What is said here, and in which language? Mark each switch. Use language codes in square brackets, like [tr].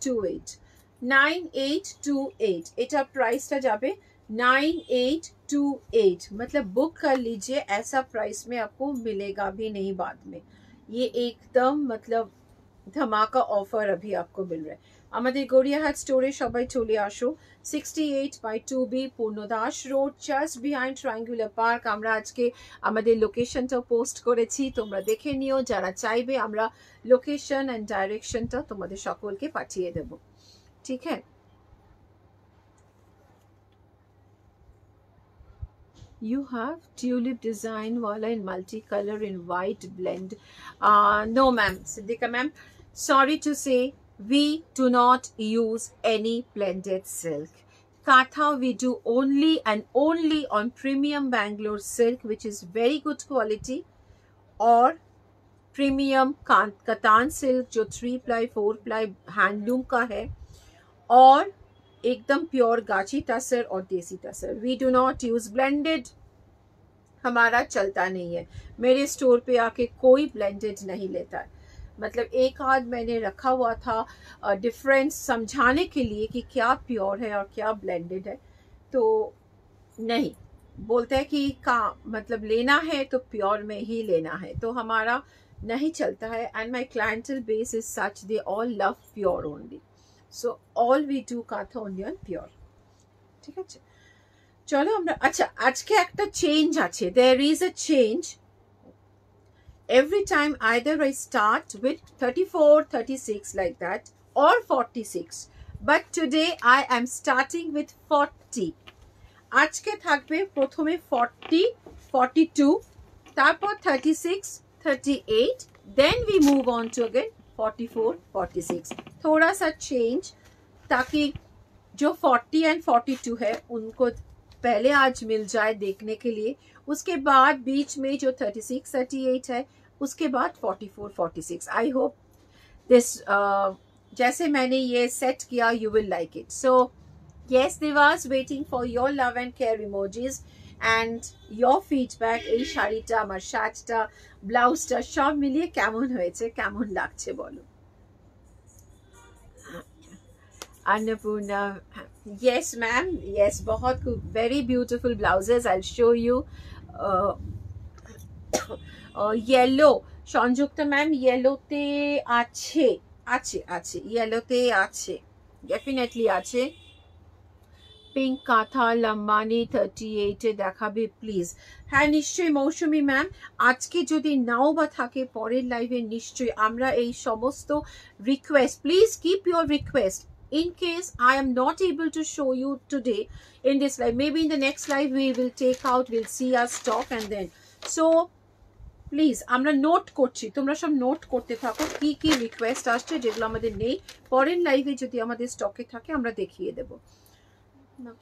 [bn] 9828 এটা প্রাইসটা যাবে 9828, [hi] मतलब बुक कर लीजिए, ऐसा प्राइस में आपको मिलेगा भी नहीं बाद में, ये एकदम मतलब धमाका ऑफर अभी आपको मिल रहा है। [bn] আমাদের গড়িয়াহাট স্টোরে সবাই চলে আসো, 68/2B Purnadas road, just behind triangular park. আমরা আজকে আমাদের লোকেশনটা পোস্ট করেছি, তোমরা দেখে নিও, যারা চাইবে আমরা লোকেশন এন্ড ডাইরেকশনটা তোমাদের সকলকে পাঠিয়ে দেব, ঠিক আছে? [en] You have tulip design wala in multicolor in white blend. No ma'am, Siddhika ma'am, sorry to say we do not use any blended silk. Katha we do only and only on premium Bangalore silk, which is very good quality, or premium Katan silk [hi] जो 3 ply 4 ply handloom का है, और एकदम pure गाची टसर और देसी tussar. [en] we do not use blended, [hi] हमारा चलता नहीं है, मेरे स्टोर पे आके कोई ब्लेंडेड नहीं लेता है। मतलब एक आध मैंने रखा हुआ था डिफरेंस समझाने के लिए कि क्या प्योर है और क्या ब्लेंडेड है, तो नहीं बोलते हैं कि का मतलब लेना है तो प्योर में ही लेना है, तो हमारा नहीं चलता है। [en] and my clientele base is such, they all love pure only, so all we do काथा only on pure, [bn] ঠিক আছে? চলো আমরা, আচ্ছা আজকে একটা চেঞ্জ আছে, [en] there is a change every time, either I start with 34, 36 like that or 46, but today I am starting with 40। [bn] আজকে থাকবে প্রথমে 40, 42, তারপর 36, 38, [en] then we move on to again 44, 46, [hi] थोड़ा सा चेंज, ताकि जो 40 एंड 42 है उनको पहले आज मिल जाए देखने के लिए, उसके बाद बीच में जो 36, 38 है, उसके बाद 44, 46। [en] I hope this [hi] जैसे मैंने ये सेट किया [en] You will like it. So yes Devas, waiting for your love and care emojis and your feedback। [bn] এই শাড়িটা, আমার সাজটা, ব্লাউজটা সব মিলিয়ে কেমন হয়েছে, কেমন লাগছে বলো। Annapurna [en] Yes, ma'am. Yes, बहुत very beautiful blouses. I'll show you. Yellow. [bn] Sanjukta ma'am ইয়েলোতে আছে আছে আছে ইয়েলোতে আছে, ডেফিনেটলি আছে। পিঙ্ক কাঁথা লম্বানি 38-এ দেখাবে প্লিজ। হ্যাঁ নিশ্চয়ই মৌসুমি ম্যাম, আজকে যদি নাও বা থাকে পরের লাইভে নিশ্চয়ই আমরা এই সমস্ত request, please keep your request [en] in case I am not able to show you today in this live, maybe in the next live we will take out, we'll see our stock and then so [bn] please আমরা note করছি, তোমরা সব note করতে থাকো কি কি request আসছে যেগুলো আমাদের নেই, পরের লাইভে যদি আমাদের স্টকে থাকে আমরা দেখিয়ে দেব না।